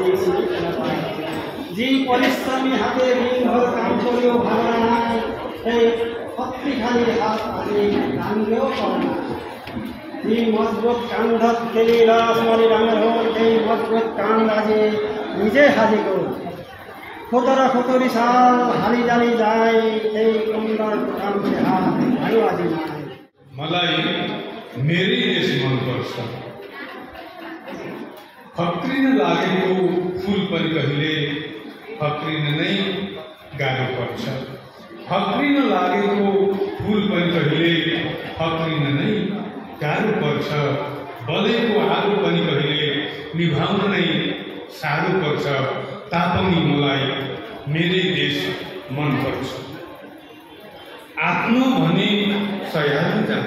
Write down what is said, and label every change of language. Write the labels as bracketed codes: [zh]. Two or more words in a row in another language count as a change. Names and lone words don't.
[as] চিনিকে নাপাওঁ যি পৰিশ্ৰমী হাতে দিনভৰ কাম কৰিও ভাৱনা নাই সেই শক্তিশালী হাত আজি দাঙিলেও পৰা নাই যি মজবুত কান্ধত খেলি ল'ৰা ছোৱালী ডাঙৰ হ'ল সেই মজবুত কান্ধ আজি নিজে সাজি গ'ল সোঁতৰা সুঁতৰি চাল হালি জালি যায় সেই সুন্দৰ কাম দেহা আৰু আজি নাই [ne] मलाई मेरै देश मनपर्छ फक्रिन लागेको फुल पनि कहिले फक्रिन नै गाह्रो पर्छ फक्रिन लागेको फुल पनि कहिले फक्रिन नै गाह्रो पर्छ बलेको आगो पनि कहिले निभाउन नै साह्रो पर्छ तापनि मलाई मेरै देश मनपर्छ आफ्नो भनी सह्याल्न